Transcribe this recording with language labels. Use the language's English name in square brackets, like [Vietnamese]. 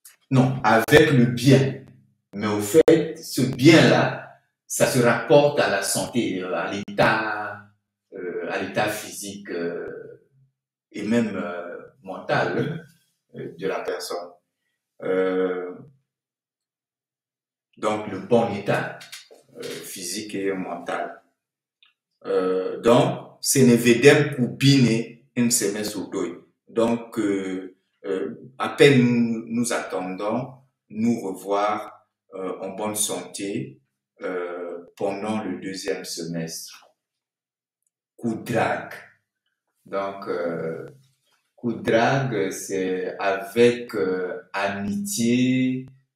[French] Non, avec le bien. Mais au fait, ce bien-là, ça se rapporte à la santé, à l'état physique et même mental de la personne. Donc, le bon état physique et mental. [Romanian] Donc, ce ne vedem cu bine în semestrul 2. [French] Donc, à peine nous attendons nous revoir en bonne santé pendant le 2e semestre. Cu drag. Donc, cu drag, c'est avec amitié.